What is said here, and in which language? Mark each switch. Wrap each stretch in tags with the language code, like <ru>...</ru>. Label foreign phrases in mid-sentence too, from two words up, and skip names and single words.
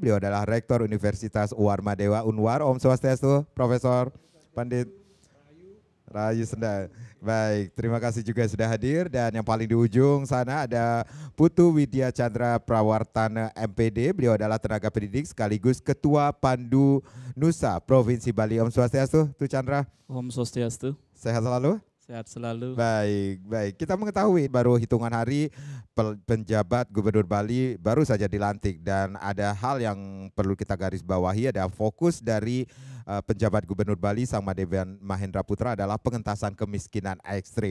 <id>Beliau adalah Rektor Universitas Warma Dewa Unwar.</id> <sa>Om Swastiastu,</sa> <id>Profesor Pandit Rahayu Senda. Baik, terima kasih juga sudah hadir. Dan yang paling di ujung sana ada Putu Widya Chandra Prawartana MPD. Beliau adalah tenaga pendidik sekaligus Ketua Pandu Nusa Provinsi Bali.</id> <sa>Om Swastiastu,</sa> <id>Tu Chandra.</id> <sa>Om Swastiastu.</sa> <id>Sehat selalu? Sehat selalu. Baik. Kita mengetahui baru hitungan hari penjabat Gubernur Bali baru saja dilantik, dan ada hal yang perlu kita garis bawahi, ada fokus dari penjabat Gubernur Bali Sang Made Mahendra Putra adalah pengentasan kemiskinan ekstrim.</id>